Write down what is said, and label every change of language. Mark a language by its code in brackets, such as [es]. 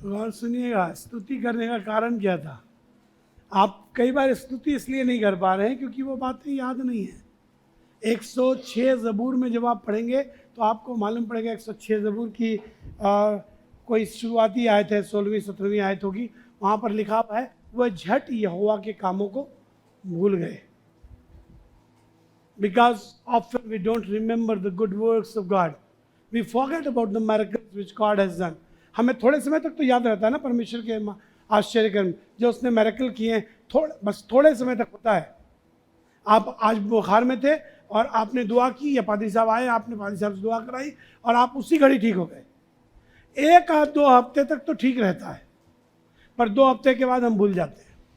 [hi] और सुनिएगा, स्तुति करने का कारण क्या था? आप कई बार स्तुति इसलिए नहीं कर पा रहे हैं क्योंकि वो बातें याद नहीं है। 106 ज़बूर में जब आप पढ़ेंगे तो आपको मालूम पड़ेगा 106 ज़बूर की कोई शुरुआती आयत है, 16वीं 17वीं आयत होगी। वहाँ पर लिखा हुआ है वह झट यहोवा के कामों को भूल गए। [en] Because often we don't remember the good works of God. We forget about the miracles which God has done. [hi] हमें थोड़े समय तक तो याद रहता है ना परमेश्वर के आश्चर्य कर्म जो उसने मिरेकल किए हैं, बस थोड़े समय तक होता है। आप आज बुखार में थे और आपने दुआ की, या पादरी साहब आए, आपने पादरी साहब से दुआ कराई और आप उसी घड़ी ठीक हो गए। 1-2 हफ्ते तक तो ठीक रहता है, पर 2 हफ्ते के बाद हम भूल जाते हैं।